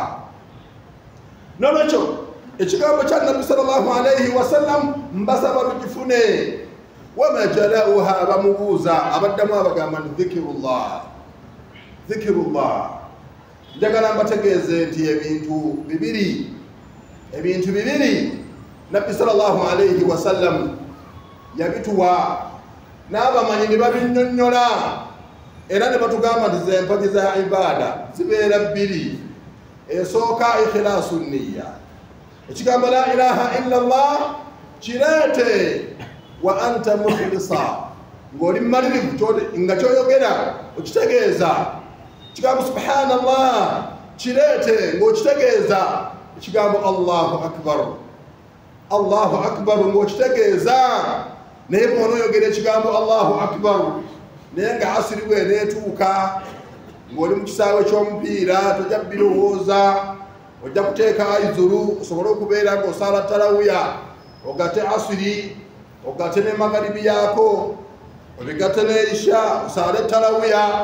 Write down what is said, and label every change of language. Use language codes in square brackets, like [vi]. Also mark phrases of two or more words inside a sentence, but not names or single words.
[lg] N'olwekyo ekigambo kya Nabbi [ar] صلى الله عليه وسلم [lg] mbasaba lugifune. [ar] وما جلاؤها, [lg] bamubuuza, abaddamu abagamba nti [ar] ذكر الله ذكر الله. [lg] Njagala mbategeeze nti ebintu bibiri Nabbi [ar] صلى الله عليه وسلم [lg] yabituwa, n'abamanyi ne babinnyonnyola, era ne batugamba nti z'empagi za ibaada zibeera bbiri. Esooka [ar] إخلاص النية, [lg] ekigambo [ar] لا إله إلا الله [lg] kireete [ar] وأنت مخلص, [lg] ng'oli mmalirivu nga kyoyogera okitegeeza. Ekigambo subhanallah kireete ng'okitegeeza. Ekigambo [ar] الله أكبر الله أكبر [lg] ng'okitegeeza. Naye bw'onooyogera ekigambo [ar] الله أكبر [lg] naye nga asiri bw'eneetuuka ng'oli mu kisaawe ky'omupiira, tojja birowooza, ojja kuteeka aizuru, osobole okubeera ng'osala tarawuya, ogatte asiri, ogatte ne magaribi yaako, obigatte ne isha, osale tarawuya.